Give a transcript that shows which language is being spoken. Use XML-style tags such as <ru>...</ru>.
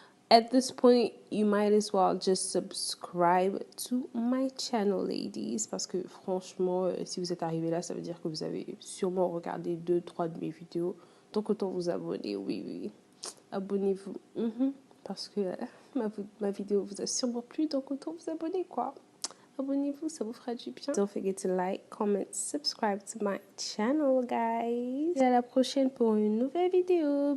<en>At this point, you might as well just subscribe to my channel, ladies.</en> <fr>Parce que franchement, si vous êtes arrivé là, ça veut dire que vous avez sûrement regardé 2-3 de mes vidéos. Donc autant vous abonner, oui. Abonnez-vous. Parce que ma vidéo vous a sûrement plu, donc autant vous abonner, quoi. Abonnez-vous, ça vous fera du bien.</fr> <en>Don't forget to like, comment, subscribe to my channel, guys.</en> <fr>Et à la prochaine pour une nouvelle vidéo.</fr>